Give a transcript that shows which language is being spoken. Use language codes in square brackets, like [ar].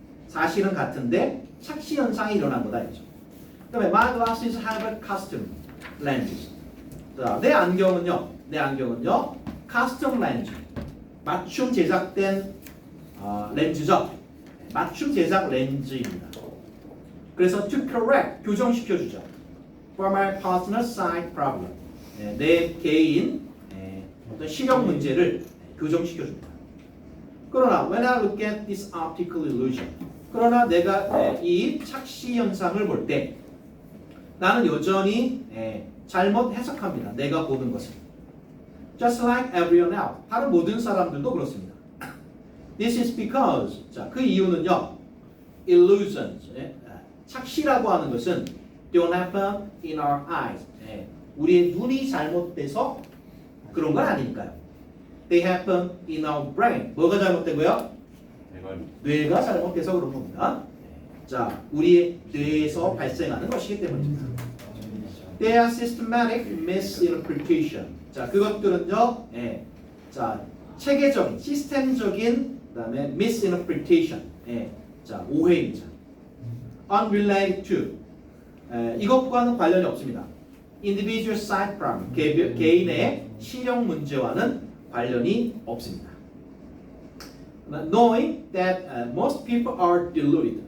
[ko] 사실은 같은데 착시 현상이 일어난 거다 이죠. 그다음에 [en] my glasses have a custom lenses. [ko] 자, 내 안경은요, custom lens, 맞춤 제작된 렌즈죠. 맞춤 제작 렌즈입니다. 그래서 [en] to correct, [ko] 교정시켜주죠. [en] For my personal sight problem, [ko] 내 개인 어떤 시력 문제를 교정시켜줍니다. 그러나 [en] when I look at this optical illusion, [ko] 그러나 내가 이 착시 현상을 볼 때 나는 여전히 잘못 해석합니다. 내가 보는 것을. [en] Just like everyone else, [ko] 다른 모든 사람들도 그렇습니다. [en] This is because, [ko] 자, 그 이유는요, [en] illusions, [ko] 착시라고 하는 것은 [en] don't happen in our eyes. [ko] 우리의 눈이 잘못돼서 그런 건 아니니까요. [en] They happen in our brain. [ko] 뭐가 잘못되고요? 뇌가 잘못돼서 그런 겁니다. 자, 우리의 뇌에서 발생하는 것이기 때문입니다. [en] They are systematic misinterpretation. [ko] 자, 그것들은요, 자, 체계적인, 시스템적인, 그다음에 misinterpretation, 자, 오해입니다. [en] Unrelated to, [ko] 이것과는 관련이 없습니다. [en] Individual sight problem, [ko] 개인의 시력 문제와는 관련이 없습니다. [en] Knowing that most people are deluded.